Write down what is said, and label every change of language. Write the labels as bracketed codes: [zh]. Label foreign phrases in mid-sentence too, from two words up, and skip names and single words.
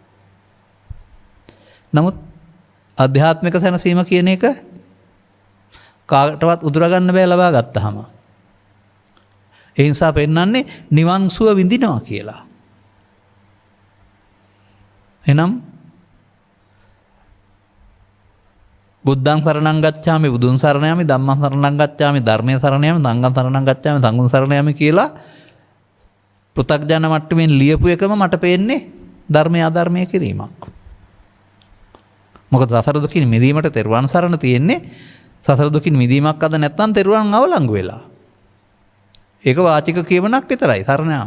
[si] නමුත් අධ්‍යාත්මික සැනසීම කියන එක කාටවත් උදුරගන්න බෑ ලබා ගත්තාම. ඒ නිසා පෙන්වන්නේ නිවන් සුව විඳිනවා කියලා. එනම් [pi] බුද්ධං සරණං ගච්ඡාමි [si] බුදුන් සරණ යමි [pi] ධම්මං සරණං ගච්ඡාමි [si] ධර්මයේ සරණ යමි [pi] සංඝං සරණං ගච්ඡාමි [si] සංඝං සරණ යමි කියලා පෘථග්ජන මට්ටමින් ලියපු එකම මට පේන්නේ ධර්මයේ අධර්මයේ කිරීමක්. මොකද සසර දුකින් මිදීමට තෙරුවන් සරණ තියෙන්නේ. සසර දුකින් මිදීමක් අද නැත්නම් තෙරුවන් අවලංගු වෙලා. ඒක වාචික කියමනක් විතරයි සරණ යාම.